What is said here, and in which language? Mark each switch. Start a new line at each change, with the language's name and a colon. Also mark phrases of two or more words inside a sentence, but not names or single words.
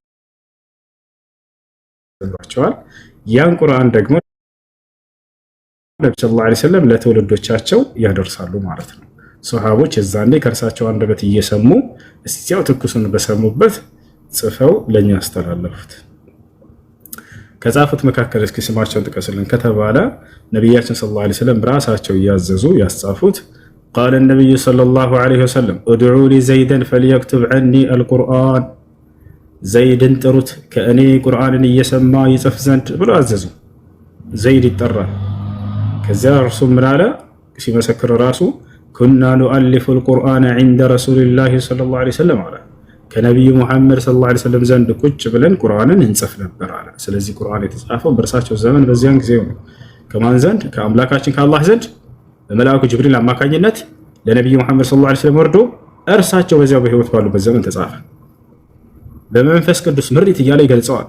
Amharic: ያስተምሯቸዋል። ያን ቁርአን ደግሞ ነብዩ
Arabic: صلى الله عليه وسلم
Amharic: ለትውልዶቻቸው ያደርሳሉ ማለት ነው። ሱሐቦች የዛኔ ከእርሳቸው አንደበት እየሰሙ እስቲያው ትኩሱን በሰሙበት ጽፈው ለኛ አስተላለፉት። ከጻፉት መካከል እስኪ ስማቸውን ጥቀስልን ከተባለ ነብያችን
Arabic: صلى الله عليه وسلم
Amharic: ራሳቸው እያዘዙ ያስጻፉት
Arabic: قال النبي صلى الله عليه وسلم ادعوا لي زيدا فليكتب عني القرآن
Amharic: ዘይድን ጥሩት ከእኔ ቁርአንን እየሰማ ይጽፍ ዘንድ ብሎ አዘዙ። ዘይድ ይጠራል። ከዚያ እርሱ ምን አለ ሲመሰክር ራሱ
Arabic: كنا نؤلف القرآن عند رسول الله صلى الله عليه وسلم
Amharic: አለ ከነብዩ መሐመድ
Arabic: صلى الله عليه وسلم
Amharic: ዘንድ ቁጭ ብለን ቁርአንን እንጽፍ ነበር አለ። ስለዚህ ቁርአን የተጻፈው በእርሳቸው ዘመን በዚያን ጊዜ ነው። ከማን ዘንድ? ከአምላካችን ከአላህ ዘንድ በመልአኩ ጅብሪል አማካኝነት ለነብዩ መሐመድ
Arabic: صلى الله عليه وسلم
Amharic: ወርዶ እርሳቸው በዚያው በህይወት ባሉበት ዘመን ተጻፈ። በመንፈስ ቅዱስ ምሪት እያለ ይገልጸዋል።